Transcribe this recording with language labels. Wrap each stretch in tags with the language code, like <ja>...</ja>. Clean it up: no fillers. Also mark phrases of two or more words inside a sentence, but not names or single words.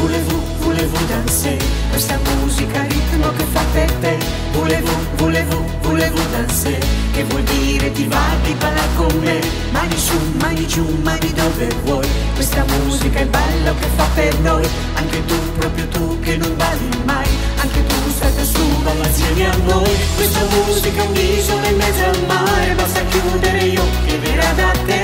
<fr>Voulez-vous danser?</fr> <it>Questa musica ritmo che fa per te.</it> <fr>Voulez-vous</fr> <it>volevo danser, che vuol dire ti va di ballare con me. Mani su, mani giù, mani dove vuoi, questa musica è bello che fa per noi. Anche tu, proprio tu che non balli mai, anche tu salta su, balla insieme a noi. Questa musica è un'isola in mezzo al mare, basta chiudere gli occhi e verrà da te.</it>